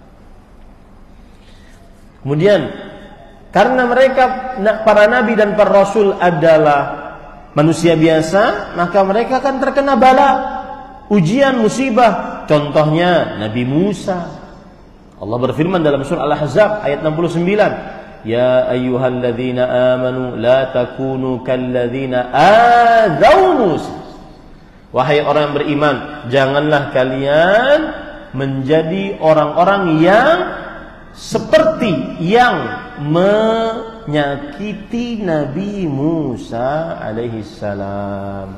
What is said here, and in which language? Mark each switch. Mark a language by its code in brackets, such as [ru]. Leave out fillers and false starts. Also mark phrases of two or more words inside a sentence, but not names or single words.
[id] Kemudian karena mereka para nabi dan para rasul adalah manusia biasa, maka mereka akan terkena bala, ujian, musibah. Contohnya Nabi Musa. Allah berfirman dalam surah Al-Ahzab ayat 69, [ar] يا أيها الذين آمنوا لا تكونوا كالذين آذوا موسى. [id] Wahai orang yang beriman, janganlah kalian menjadi orang-orang yang seperti yang menyakiti Nabi Musa [ar] عليه السلام.